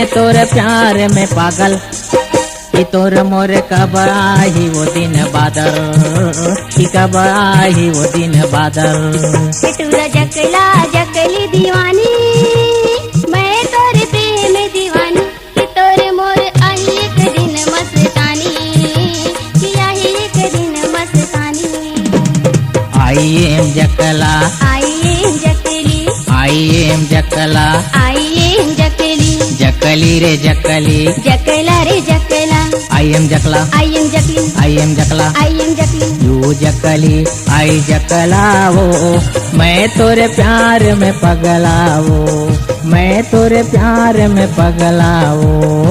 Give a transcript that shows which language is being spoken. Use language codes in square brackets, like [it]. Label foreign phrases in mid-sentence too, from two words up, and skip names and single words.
[hne] तोरे प्यार में पागल, कि तोर मोर कब आई वो दिन बादल, कि कब आई वो दिन बादल। टूरा जकला जकली दीवानी, मैं तोरे प्रेम दीवानी, कि तोरे मोर आई एक दिन मस्तानी, कि आई एक दिन मस्तानी। [en] I am जकला, I am जकली, I am जकला, I am जकली, [hne] जकली रे जकली, जकला रे जकला। [en] I am जकला, I am जकली, I am जकला, I am जकली। [hne] यू जकली आई जकला हो, मैं तोरे प्यार में पगला हो, मैं तोरे प्यार में पगला हो।